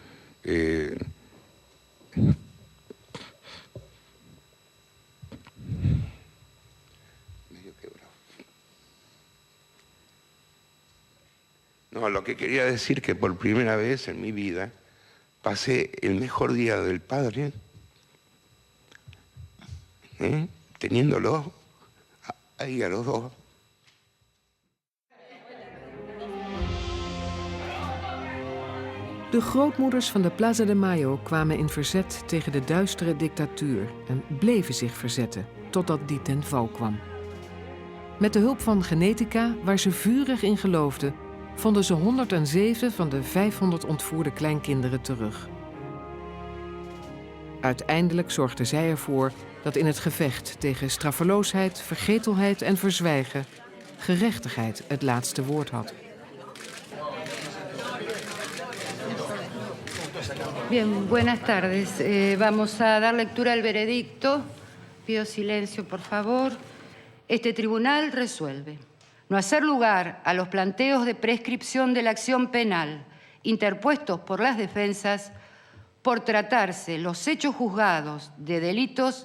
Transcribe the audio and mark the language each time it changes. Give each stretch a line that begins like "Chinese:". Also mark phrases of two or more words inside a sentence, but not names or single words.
Spanish: no, lo que quería decir que por primera vez en mi vida pasé el mejor día del padre, teniéndolo ahí a los 2.
Dutch: De grootmoeders van de Plaza de Mayo kwamen in verzet tegen de duistere dictatuur en bleven zich verzetten totdat die ten val kwam. Met de hulp van genetica, waar ze vurig in geloofden, vonden ze 107 van de 500 ontvoerde kleinkinderen terug. Uiteindelijk zorgden zij ervoor dat in het gevecht tegen straffeloosheid, vergetelheid en verzwijgen gerechtigheid het laatste woord had.
Spanish: Bien, buenas tardes. Vamos a dar lectura al veredicto. Pido silencio, por favor. Este tribunal resuelve no hacer lugar a los planteos de prescripción de la acción penal interpuestos por las defensas por tratarse los hechos juzgados de delitos